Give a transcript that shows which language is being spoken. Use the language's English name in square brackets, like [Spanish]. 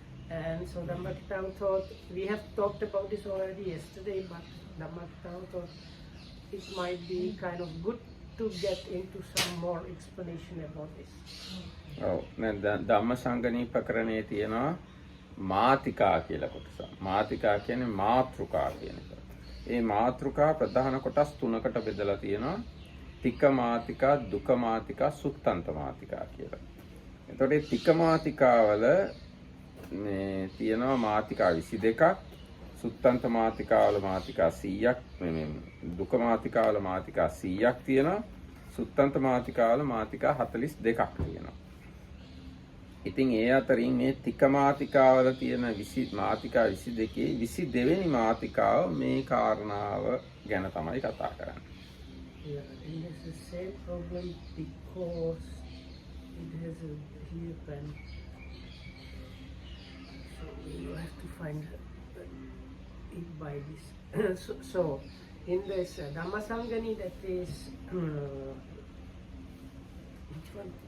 [English] And so Dhammakitama thought, we have talked about this already yesterday, but Dhammakitama thought it might be kind of good to get into some more explanation about this. [Sinhala] ඔව් ධම්මසංගණීපකරණයේ තියෙනවා මාතිකා කියලා කොටස. මාතිකා කියන්නේ මාතෘකා කියන එක. ඒ මාතෘකා ප්‍රධාන කොටස් තුනකට බෙදලා තියෙනවා. තික මාතිකා, දුක මාතිකා, සුත්තන්ත මාතිකා කියලා. එතකොට මේ තික මාතිකාවල මේ තියෙනවා මාතිකා 22ක්, සුත්තන්ත මාතිකාවල මාතිකා 100ක්, මේ දුක මාතිකාවල මාතිකා 100ක් තියෙනවා. සුත්තන්ත මාතිකාවල මාතිකා 42ක් තියෙනවා. ඉතින් ඒ අතරින් මේ තික මාතිකාවල තියෙන මාතිකා 22 22 වෙනි මාතිකාව මේ කාරණාව ගැන තමයි කතා කරන්නේ. [English] Yeah, it has the same problem because it has a here pen. So you have to find it by this. So in this Dhammasangani, that is which one?